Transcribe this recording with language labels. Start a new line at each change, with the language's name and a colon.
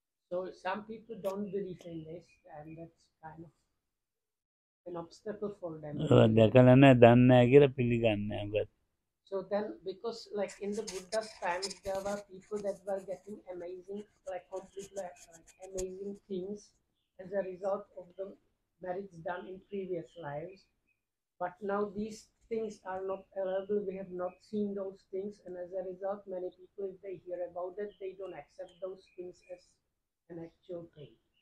English: So some people don't believe in this, and that's kind of an obstacle for them.
Sinhala: දැකලා නැහැ දන්නේ නැහැ කියලා පිළිගන්නේ නැහැ.
English: So then, because like in the Buddha's times, there were people that were getting amazing, like completely like amazing things as a result of the merits done in previous lives. But now these things are not available. We have not seen those things, and as a result, many people, if they hear about it, they don't accept those things as an actual thing.